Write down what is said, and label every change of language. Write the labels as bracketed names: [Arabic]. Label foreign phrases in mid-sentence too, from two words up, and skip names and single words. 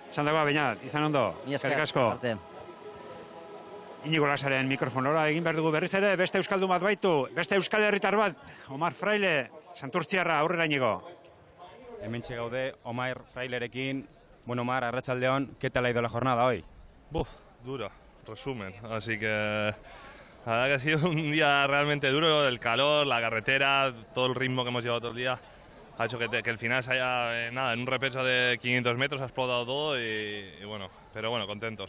[Basque] Esan dagoa, baina, izan ondo, eskerrik asko. Inigo Lasaren mikrofonora egin behar dugu berriz ere, beste euskaldun bat baitu, beste euskal herritar bat, Omar Fraile, Santurtziarra, aurrera Inigo. Hementxe gaude, Omar Frailerekin. Bueno, Omar, arratsaldeon, [Spanish] ¿qué tal ha ido la jornada hoy? Duro, resumen, así que la verdad que ha sido un día realmente duro, el calor, la carretera, todo el ritmo que hemos llevado todo el día ha hecho que el final se haya, en un repecho de 500 metros ha explotado todo y bueno, pero bueno, contentos.